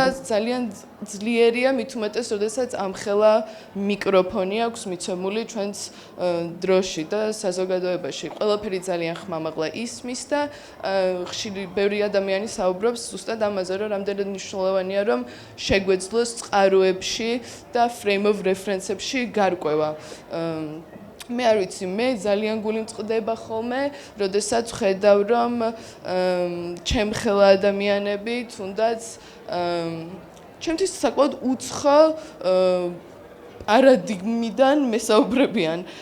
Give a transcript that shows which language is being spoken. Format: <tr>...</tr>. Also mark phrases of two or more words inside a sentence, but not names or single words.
<ka>ძალიან ძლიერია მით უმეტეს, როდესაც ამხელა მიკროფონი აქვს მიცემული ჩვენს დროში და საზოგადოებაში. ყველაფერი ძალიან ხმამაღლა ისმის და ხშირი ბევრი ადამიანი საუბრობს ზუსტად ამაზე, რომ რამდენად მნიშვნელოვანია რომ შეგვეძლოს წყაროებში და</ka> <en>frame of reference-</en> <ka>ებში გარკვევა. მე არ ვიცი, მე ძალიან გული მწყდება ხოლმე, როდესაც ხედავ რომ ჩემ ხელა ადამიანები თუნდაც ჩემთვის საკმაოდ უცხო პარადიგმიდან მესაუბრებიან.</ka>